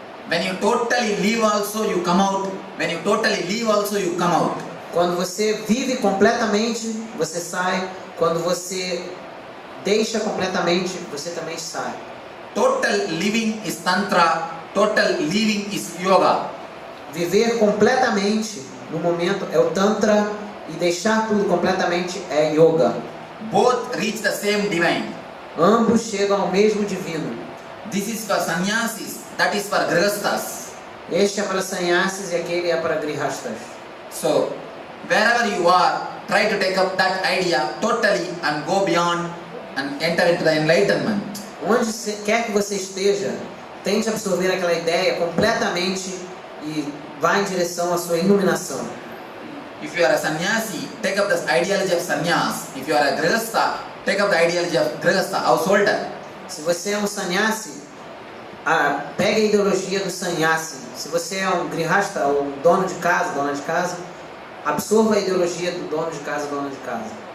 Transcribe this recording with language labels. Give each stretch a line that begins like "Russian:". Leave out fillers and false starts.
English: When you totally leave also, you come out. When you totally leave also, you come out.
Portuguese: Quando você vive completamente, você sai. Quando você deixa completamente, você também sai.
English: Total living is Tantra. Total living is Yoga.
Portuguese: Viver completamente no momento é o Tantra e deixar tudo completamente é Yoga.
English: Both reach the same divine.
Portuguese: Ambos chegam ao mesmo divino.
English: This is for sannyasis. That is for grihasthas.
Portuguese: Este é para sannyasis e aquele é para grihasthas.
English: So, wherever you are, try to take up that idea totally and go beyond and enter into the enlightenment.
Portuguese: Onde quer que você esteja, tente absorver aquela ideia completamente e vá em direção à sua iluminação.
English: If you are a sannyasi, take up the ideology of sannyas. If you are a grihastha, take up the ideology of grihastha, householder.
Portuguese: Se você é um sannyasi, pegue a ideologia do sannyasi. Se você é um grihastha ou um dono de casa, dona de casa, absorva a ideologia do dono de casa, dona de casa.